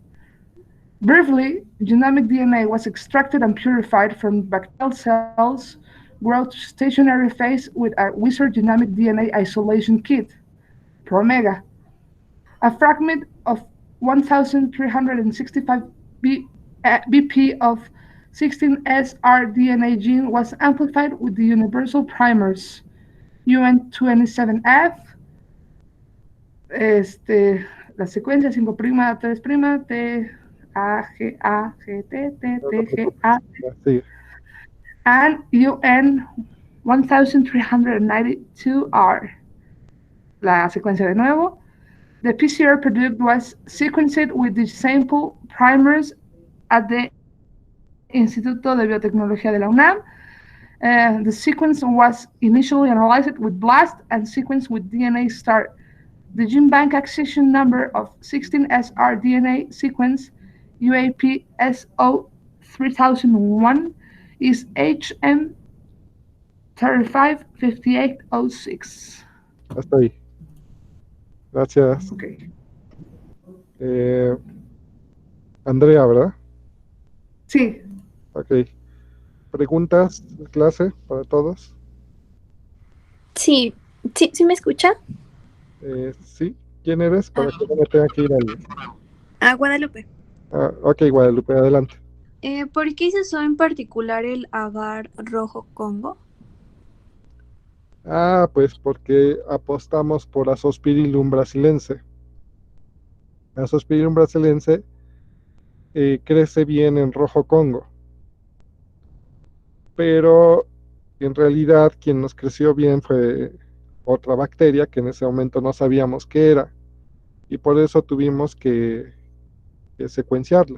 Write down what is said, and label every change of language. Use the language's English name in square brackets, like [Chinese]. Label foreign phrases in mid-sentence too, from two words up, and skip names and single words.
[English] Briefly, genomic DNA was extracted and purified from bacterial cells, growth stationary phase with a Wizard genomic DNA isolation kit, Promega. A fragment of 1,365 BP of 16S rDNA gene was amplified with the universal primers UN27F, [Spanish] la secuencia [English] 5', 3', T, A, G, A, G, T, T, T, G, A, [Spanish] Sí. [English] and UN 1392R. [Spanish] La secuencia de nuevo. [English] The PCR product was sequenced with the sample primers at the Instituto de Biotecnología de la UNAM. The sequence was initially analyzed with BLAST and sequenced with DNA START. The gene bank accession number of 16S rDNA sequence UAPSO3001 is HM355806. [Spanish] Hasta ahí. Gracias. Okay. Andrea, ¿verdad? Sí. Ok. ¿Preguntas de clase para todos? Sí, sí me escucha. Sí. ¿Quién eres? Para que no me tenga que ir al... Guadalupe. Ok, Guadalupe, adelante. ¿Por qué se usó en particular el agar rojo Congo? Pues porque apostamos por Azospirillum brasilense. Azospirillum brasilense crece bien en rojo Congo. Pero en realidad quien nos creció bien fue otra bacteria que en ese momento no sabíamos qué era. Y por eso tuvimos que secuenciarla.